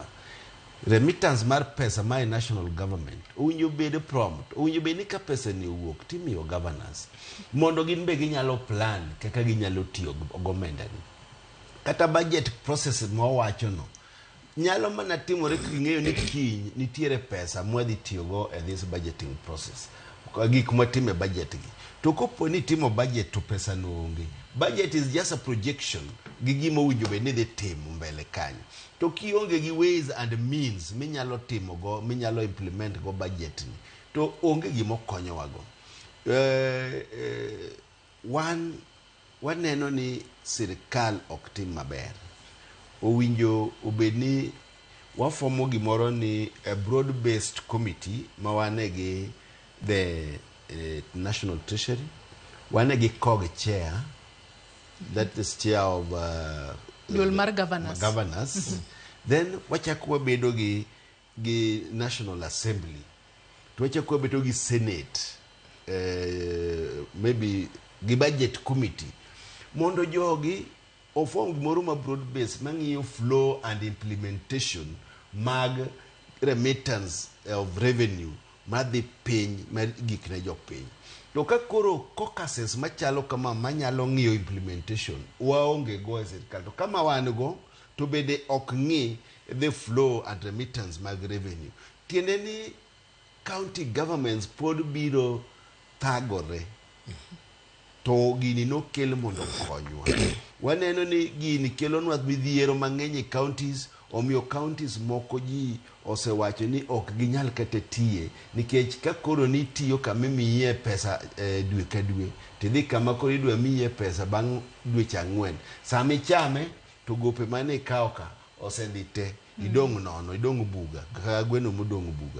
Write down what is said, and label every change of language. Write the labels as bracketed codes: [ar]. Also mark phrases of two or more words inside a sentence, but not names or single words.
[luo] Remittance mar pesa ma [en] national government [luo] owinjo bed prompt, owinjo bed ni ka pesa ni owuok timiyo governors mondo gin be ginyalo plan kaka ginyalo tiyo gomenda ni. Kata [en] budget process [luo] mowacho no nyalo mana timore king'eyo ni kiny nitiere pesa mwadhi tiyogo e [en] this budgeting process, [luo] gik matime budget gi. To kopo ni timo budget to pesa no onge, [en] budget is just a projection [luo] gi gima owinjo bed ni dhi timo mbele kanyo. To kionge gi [en] ways and means [luo] minyalo timo go, minyalo implement go budget ni, to onge gima konyo wago. Waneno ni sirkal ok tim maber. Owinjo obed ni wafomo gimoro ni [en] a broad based committee [luo] ma wane gi [en] the National Treasury, [luo] wane gi COG [en] chair, that is chair of [luo] Mar governors. Then wachako wabedo gi National Assembly, to wachako wabedo gi Senate, maybe gi [en] budget committee, [luo] mondo jogi ofom gimoro ma [en] broad base [luo] mang'iyo [en] flow and implementation [luo] mag [en] remittance of revenue [luo] madhi piny mar gik ne jopiny. To ka koro caucuses machalo kama manyalo ng'iyo implementation waonge go e sirkal, to kama wan go to bede ok ng'i [en] the flow and remittance [luo] mag revenue, tiende ni [en] county governments [luo] pod biro thagore. To gini nokel mondo konywa. Waneno ni gini kelonwa midhiero mang'eny e counties, omiyo counties moko ji osewacho ni ok ginyal kata tiye nikech ka koro ni tiyo kama imiye pesa dwe ka dwe, tidhi kama koro idwa miye pesa bang' dweche 4, sama ichame to gope mane ikawo ka osedhi te, idong' nono, idong' buga kaka gweno modong' buga.